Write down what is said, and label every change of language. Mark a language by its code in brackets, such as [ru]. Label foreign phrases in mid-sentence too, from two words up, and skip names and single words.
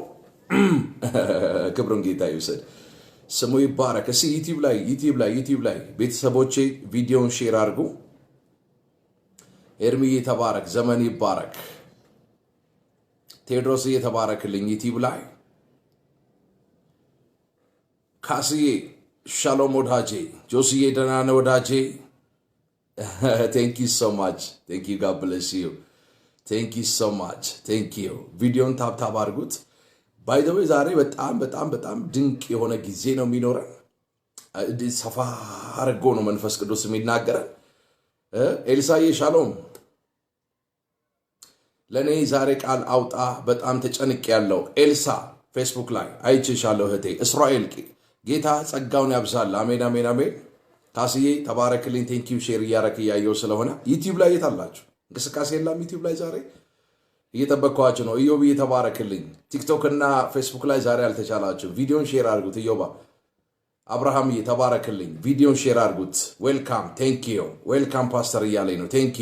[am] ክብሩን ጌታ ይውሰድ ስሙ ይባረክ እሺ ዩቲዩብ ላይ ቤተሰቦቼ ቪዲዮን ሼር አድርጉ ኤርሚዬ ተባረክ ዘመን ይባረክ ቴድሮስ የተባረክልኝ ዩቲዩብ ላይ ካስዬ ሻሎም ወዳጄ ጆሲዬ ደህና ነህ ወዳጄ [en] thank you so much thank you [am] god bless you thank you so much thank you ቪዲዮን ታፕታፕ አድርጉት [en] by the way [am] ዛሬ በጣም ድንቅ የሆነ ጊዜ ነው የሚኖረን ሰፋ አድርጎ ነው መንፈስ ቅዱስ የሚናገረን ኤልሳዬ ሻሎም ለኔ ዛሬ ቃል አውጣ በጣም ተጨንቅ ያለው ኤልሳ ፌስቡክ ላይ አይቼሻለሁ እህቴ እስራኤል ጌታ ጸጋውን ያብዛል አሜን አሜን አሜን ካስዬ ተባረክልኝ ቴንኪው ሼር እያረክ ያየው ስለሆነ ዩቲዩብ ላይ የታላችሁ እንቅስቃሴ የለም ዩቲዩብ ላይ ዛሬ እየተበኳችሁ ነው ኢዮብ ተባረክልኝ ቲክቶክ እና ፌስቡክ ላይ ዛሬ አልተቻላችሁ ቪዲዮን ሼር አድርጉት ኢዮባ አብርሃም ተባረክልኝ ቪዲዮን ሼር አድርጉት [en] welcome thank you welcome pastor [am] እያለኝ ነው